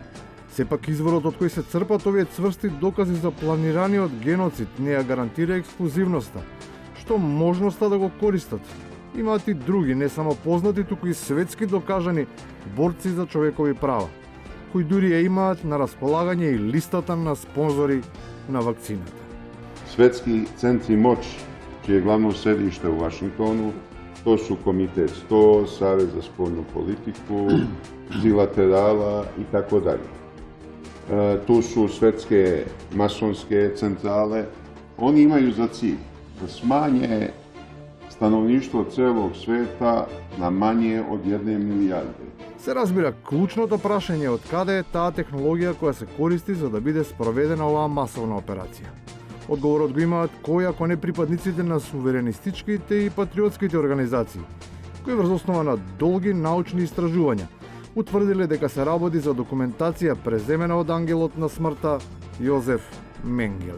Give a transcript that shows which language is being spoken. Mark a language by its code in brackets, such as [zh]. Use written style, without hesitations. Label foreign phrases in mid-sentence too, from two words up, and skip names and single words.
[mk] Сепак изворот од кој се црпат овие цврсти докази за планираниот геноцид не ја гарантира ексклузивноста, што можноста да го користат. Имаат и други, не само познати, туку и светски докажани борци за човекови права, кои дури ја имаат на располагање и листата на спонзори на вакцината. [sr] Светски центри моќ, чие главно седиште у Вашингтону, то су Комитет 100, Савез за спољну политику, Зилатерала и тако даље. Tu su svetske masonske centrale. Oni imaju za cilj da smanje stanovništvo celog sveta na manje od 1 milijarde. [mk] Се разбира, клучното прашање од каде е таа технологија која се користи за да биде спроведена оваа масовна операција. Одговорот го имаат кои ако не припадниците на суверенистичките и патриотските организации, кои врз основа на долги научни истражувања утврдиле дека се работи за документација преземена од ангелот на смртта Јозеф Менгеле.